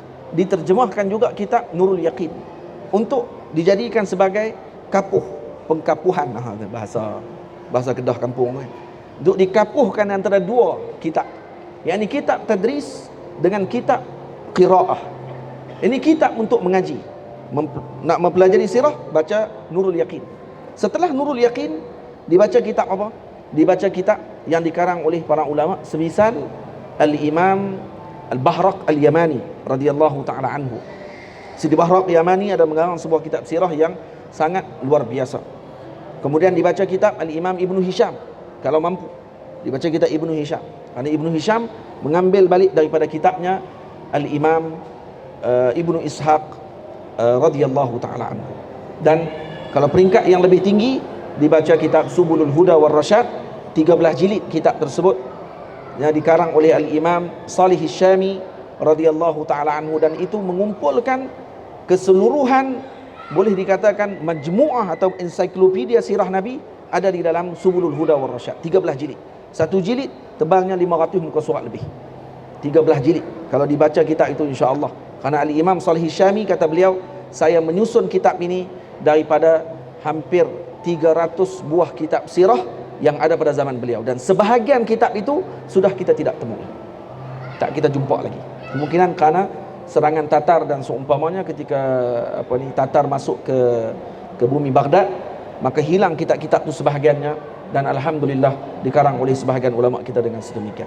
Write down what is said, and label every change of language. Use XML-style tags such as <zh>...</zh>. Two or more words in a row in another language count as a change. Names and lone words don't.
<ms>Diterjemahkan juga kitab Nurul Yaqin untuk dijadikan sebagai pengkapuhan, bahasa Kedah kampung kan, untuk dikapuhkan antara 2 kitab, yakni kitab tadris dengan kitab qiraah. Ini kitab untuk mengaji, nak mempelajari sirah, baca Nurul Yaqin. Setelah Nurul Yaqin dibaca kitab apa? Dibaca kitab yang dikarang oleh para ulama, semisal Al-Imam Al-Bahraq Al-Yamani</ms> <ar>رضي الله تعالى عنه.</ar> <ms>Sidi Bahraq Yamani ada mengarang sebuah kitab sirah yang sangat luar biasa. Kemudian dibaca kitab Al-Imam Ibnu Hisham, kalau mampu dibaca kitab Ibnu Hisham, kerana Ibnu Hisham mengambil balik daripada kitabnya Al-Imam Ibnu Ishaq</ms> <ar>رضي الله تعالى عنه.</ar> <ms>Dan kalau peringkat yang lebih tinggi, dibaca kitab Subulul Huda war Rasyad, 13 jilid kitab tersebut yang dikarang oleh Al-Imam Salih Syami</ms> <ar>رضي الله تعالى عنه,</ar> <ms>dan itu mengumpulkan keseluruhan, boleh dikatakan majmu'ah atau ensiklopedia sirah Nabi ada di dalam Subulul Huda war Rasyad, 13 jilid. Satu jilid tebalnya 500 muka surat lebih. 13 jilid kalau dibaca kitab itu</ms> <ar>إن شاء الله.</ar> <ms>Karena Al-Imam Salih Syami kata beliau, saya menyusun kitab ini daripada hampir 300 buah kitab sirah yang ada pada zaman beliau, dan sebahagian kitab itu sudah kita tidak temui, tak kita jumpa lagi. Kemungkinan kerana serangan Tatar dan seumpamanya, ketika Tatar masuk ke bumi Baghdad, maka hilang kitab-kitab itu sebahagiannya, dan alhamdulillah dikarang oleh sebahagian ulama kita dengan sedemikian.</ms>